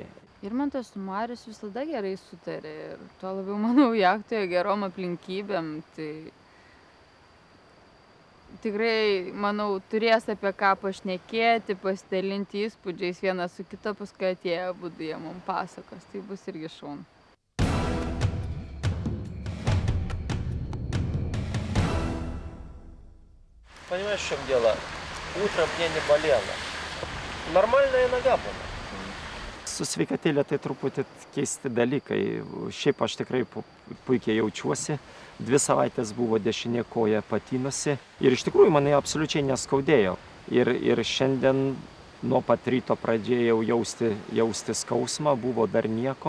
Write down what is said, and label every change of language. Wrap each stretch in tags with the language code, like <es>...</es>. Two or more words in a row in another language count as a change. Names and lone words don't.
<lt>Irmantas su Marius visada gerai sutarė ir tuo labiau, manau, jachtoje gerom aplinkybėm. Tai tikrai, manau, turės apie ką pašnekėti, pasidalinti įspūdžiais vienas su kita, paskui atėję abudu jie mums pasakos. Tai bus irgi šaunu.</lt> <ru>Понимаешь, в чем дело? Утром мне не болело. Normalная nога būna.</ru> <lt>Su sveikatėlė tai truputį keisti dalykai. Šiaip aš tikrai puikiai jaučiuosi. 2 savaitės buvo dešinė koja patinusi. Ir iš tikrųjų mane absoliučiai neskaudėjo. Ir šiandien nuo pat ryto pradėjau jausti skausmą, buvo dar nieko.</lt>